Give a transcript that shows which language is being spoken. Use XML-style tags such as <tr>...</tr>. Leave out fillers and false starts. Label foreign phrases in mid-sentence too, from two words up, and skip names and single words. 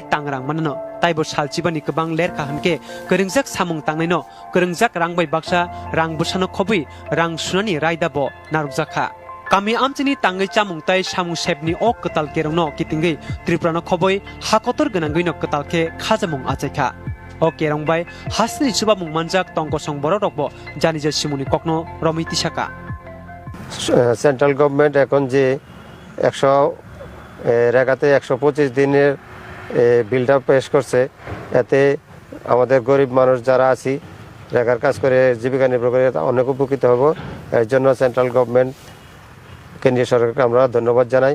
<trp>तांरां माननो ताइबो सालचिबानि गोबां लेरखा हनके करंजाक सामुं तांनायनो करंजाक रांबाय बाक्सा रां बुसानो खबै रां सुनानि रायदाबो नारुकजाखा कामी आमचिनि तांगै चामुं ताइ सामुं सेबनि ओ कताल केरंनो कितिंगै त्रिपुरानो खबै हाकतर गनांगैनो कतालके खाजामुं आचाइखा ओ केरंबाय हासनि सुबा मुं मानजाक तंगसं बर रकबो जानिजे सिमुनि ककनो रमिति साका</trp> <en>central government</en> <bn>এখন যে 100 রেগাতে 125 দিনের বিলটা পেশ করছে এতে আমাদের গরিব মানুষ যারা আছি রেগার কাজ করে জীবিকা নির্বাহ করে অনেক উপকৃত হব এর জন্য</bn> <en>central government</en> <bn>কেন্দ্রীয় সরকারকে আমরা ধন্যবাদ জানাই</bn>